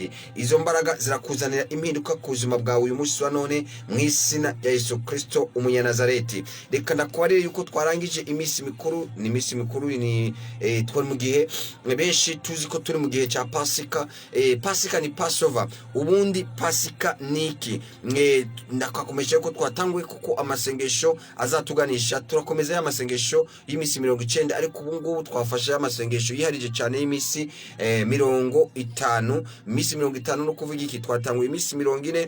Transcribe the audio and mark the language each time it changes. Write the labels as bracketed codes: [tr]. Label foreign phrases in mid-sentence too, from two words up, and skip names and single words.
[rn] Izo mbaraga zirakuzanira impinduka ku buzima bwawe uyu munsi wa none mu izina rya Yesu Kristo umunyanazareti. Reka ndakubarire yuko twarangije iminsi mikuru. Ni iminsi mikuru, ni twari mu gihe benshi tuzi ko turi mu gihe cya Pasika. Pasika ni Passover. Ubundi Pasika niki? Ndakakomeje ko twatanguye kuko amasengesho azatuganisha. Turakomeza ya masengesho y'imisi 90, ariko ubu ngubu twafashe amasengesho yiharije cyane y'imisi 50. Imisi 50 no kuvuga iki? Twatanguye imisi 40.